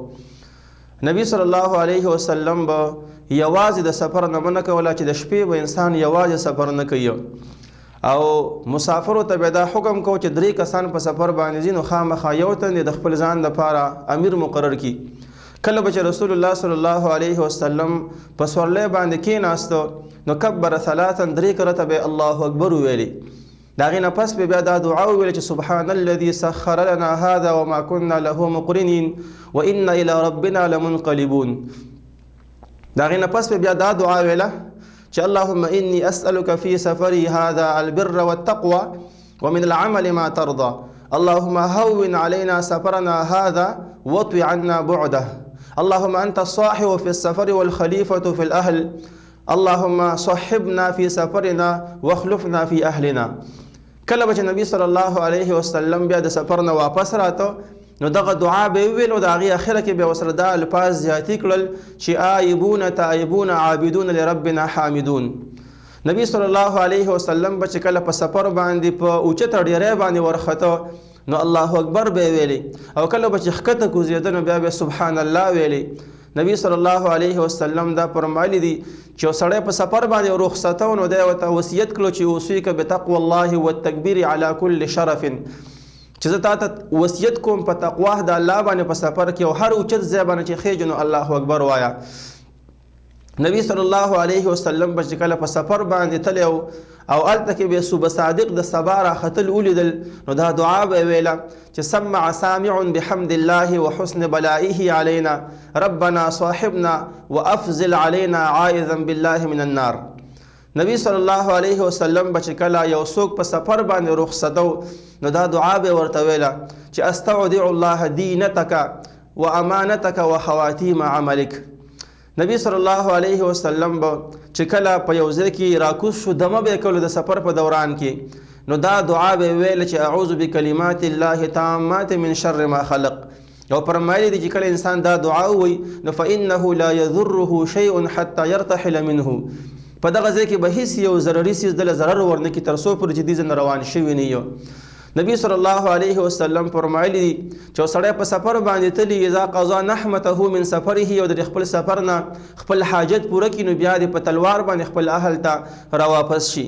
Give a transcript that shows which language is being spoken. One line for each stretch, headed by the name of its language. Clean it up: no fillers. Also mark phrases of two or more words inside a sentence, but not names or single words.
Pashto: نبی
Arabic: صلی الله علیه وسلم
Pashto: به یوازې د سفر نه منع کوله چې د شپې به انسان یوازې سفر نه کوي او مسافرو ته به دا حکم کو چې 3 کسان په سفر باندې ځي نو خامخا یو تن د خپل ځان لپاره امیر مقرر کړي. کله به چې رسول الله
Arabic: صلی الله علیه وسلم
Pashto: په سورلۍ باندې کېناست نو کبر 3 کرته به
Arabic: الله اکبر
Pashto: ویلي. دا غینه پس به بیا دا دعا ویل چې
Arabic: سبحان الذي سخر لنا هذا وما كنا له مقرنين وإنا إلى ربنا لمنقلبون.
Pashto: دا غینه پس به بیا دا دعا ویله چې
Arabic: اللهم إني أسألك في سفري هذا البر والتقوى ومن العمل ما ترضى اللهم هون علينا سفرنا هذا واطوي عنا بعده اللهم أنت الصاحب في السفر والخليفة في الأهل اللهم صحبنا في سفرنا واخلفنا في أهلنا.
Pashto: کله به چې نبی
Arabic: صلی الله علیه وسلم
Pashto: بیا د سفر نه واپس راته نو دغه دعا به ویل او د هغې اخره کې بیا ورسره دا الفاظ زیاتي کړل چې
Arabic: آیبون تایبون عابدون لربنا حامدون.
Pashto: نبی
Arabic: صلی الله علیه وسلم
Pashto: به چې کله په سفر باندې په اوچته ډیری باندې ورخته نو
Arabic: الله اکبر
Pashto: به ویلی او کله به چې ښکته کوزېده نو بیا به
Arabic: سبحان الله
Pashto: ویلی. نبی
Arabic: صلی الله علیه وسلم
Pashto: دا فرمایلی دي چې یو سړی په سفر باندې رخصته نو دی ورته وصیت کړو چې
Arabic: اوصیک بتقوى الله والتکبیر علی کل شرف
Pashto: چې زه تا ته وصیت کوم په تقوا د الله باندې په سفر کې او هر اوچت ځای باندې چې خیږي نو
Arabic: الله اکبر
Pashto: وایه. نبی
Arabic: صلی الله علیه وسلم
Pashto: به چې کله په سفر باندې تللی او هلته کې به صبح صادق د سبا راختل ولیدل نو دا دعا به ویله چې
Arabic: سمع سامع بحمد الله وحسن بلائه علينا ربنا صاحبنا وافزل علينا عائذا بالله من النار.
Pashto: نبی
Arabic: صلی الله علیه وسلم
Pashto: به چې کله یو څوک په سفر باندې رخصتو نو دا دعا به ورته ویله چې
Arabic: استودع الله دینتک وامانتک وخواتیم عملک.
Pashto: نبی
Arabic: صلی الله علیه وسلم
Pashto: به چې کله په یو ځای کې راکوز شو دمه به کولو د سفر په دوران کې نو دا دعا به ویل چې
Arabic: اعوذ بکلمات الله تامات من شر ما خلق.
Pashto: او فرمایلی دي چې کله انسان دا دعا ووایي نو
Arabic: فانه لا یضره شیء حتی یرتحل منه.
Pashto: په دغه ځای کې به هیڅ یو ضرري څیز دله ضرر ورنه کړي تر څو پورې چې دې ځای نه روان شوي نه یو. نبی
Arabic: صلی الله علیه وسلم
Pashto: فرمایلی دي چې سړی په سفر باندې تلي
Arabic: اذا قضا نحمته من سفره
Pashto: او د خپل سفر نه خپل حاجت پوره کړي نو بیا د په تلوار باندې خپل اهل ته راواپس شي.